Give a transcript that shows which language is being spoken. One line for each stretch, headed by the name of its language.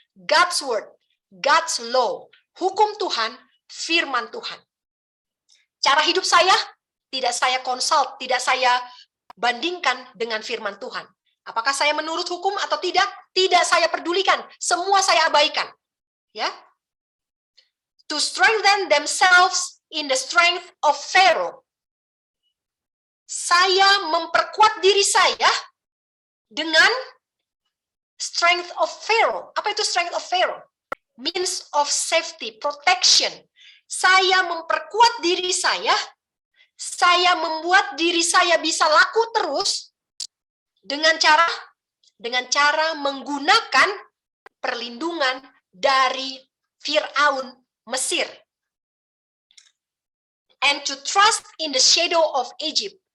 English: God's word, God's law.
Indonesian: Hukum Tuhan, firman Tuhan. Cara hidup saya, tidak saya consult, tidak saya bandingkan dengan firman Tuhan. Apakah saya menurut hukum atau tidak? Tidak saya pedulikan. Semua saya abaikan. Ya.
English: To strengthen themselves in the strength of Pharaoh.
Indonesian: Saya memperkuat diri saya dengan
English: strength of Pharaoh.
Indonesian: Apa itu
English: strength of Pharaoh? Means of safety, protection.
Indonesian: Saya memperkuat diri saya membuat diri saya bisa laku terus dengan cara menggunakan perlindungan dari Firaun Mesir.
English: And to trust in the shadow of Egypt.